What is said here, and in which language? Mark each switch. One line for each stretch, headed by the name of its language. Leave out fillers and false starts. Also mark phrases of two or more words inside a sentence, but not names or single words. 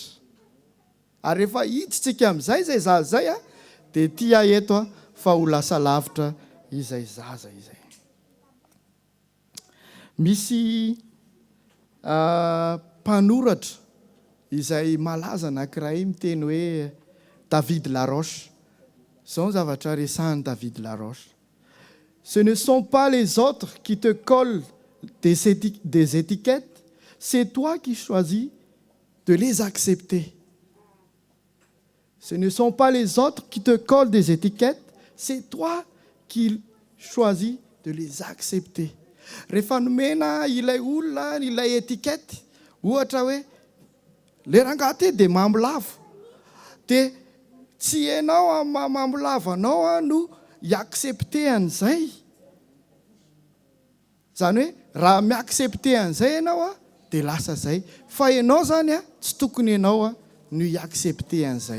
Malagasy: Ary rehefa hiditsika amin'izay zay zaza zay dia tia eto fa ho lasa lavitra izay zaza izay. Misy mpanoratra izay malaza anankiray miteny hoe Lhl Roche. Son zavatra resahany Lhl.
French: Ce ne sont pas les autres qui te collent des étiquettes, c'est toi qui choisis de les accepter. Ce ne sont pas les autres qui te collent des étiquettes, c'est toi qui choisis de les accepter.
Malagasy: Rehefa nomena ilay olona ilay étiquette, ohatra hoe le rangahy dia mambolavo, dia tsy ianao mambolavo anao no iaccepte an'izay. Zany hoe raha miaccepte an'izay ianao dia lasa zay, fa ianao zany tsy tokony ianao no iaccepte an'izay.